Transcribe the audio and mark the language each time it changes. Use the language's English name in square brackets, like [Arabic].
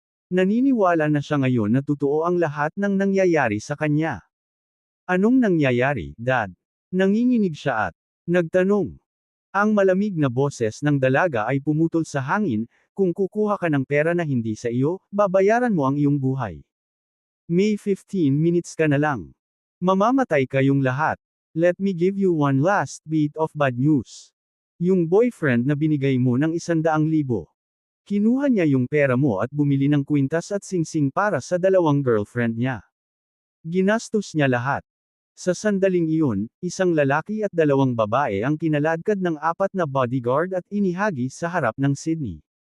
[Filipino] Naniniwala na siya ngayon na totoo ang lahat ng nangyayari sa kanya. Anong nangyayari, Dad? Nanginginig siya at nagtanong. Ang malamig na boses ng dalaga ay pumutol sa hangin, kung kukuha ka ng pera na hindi sa iyo, babayaran mo ang iyong buhay. May 15 minutes ka na lang. Mamamatay kayong lahat. [English] Let me give you one last bit of bad news. [Filipino] Yung boyfriend na binigay mo ng 100,000. Kinuha niya yung pera mo at bumili ng kwintas at singsing para sa 2 girlfriend niya. Ginastos niya lahat. Sa sandaling iyon, isang lalaki at 2 babae ang kinaladkad ng 4 na bodyguard at inihagi sa harap ng Sydney.